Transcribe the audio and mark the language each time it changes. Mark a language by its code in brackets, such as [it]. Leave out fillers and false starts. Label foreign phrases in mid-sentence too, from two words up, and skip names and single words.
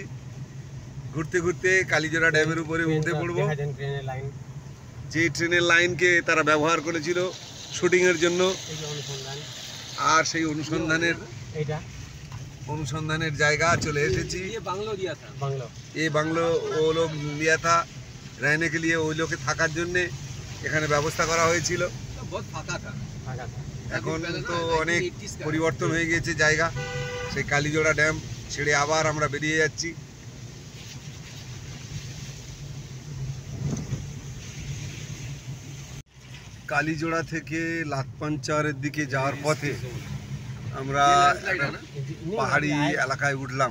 [bn] ঘুরতে ঘুরতে কালীজোড়া ড্যামের উপরে উঠে পড়বো, যে ট্রেনের লাইনকে তারা ব্যবহার করেছিল শুটিংয়ের জন্য। আর সেই অনুসন্ধানের জায়গা চলে এসেছি। [hi] ये बंगला वो लोग लिया था, रहने के लिए [bn] ওই লোকে থাকার জন্যে এখানে ব্যবস্থা করা হয়েছিল। এখন তো অনেক পরিবর্তন হয়ে গিয়েছে জায়গা। সেই কালীজোড়া ড্যাম ছেড়ে আবার আমরা বেরিয়ে যাচ্ছি। কালীজোড়া থেকে লাতপাঞ্চারের দিকে যাওয়ার পথে আমরা পাহাড়ি এলাকায় উঠলাম।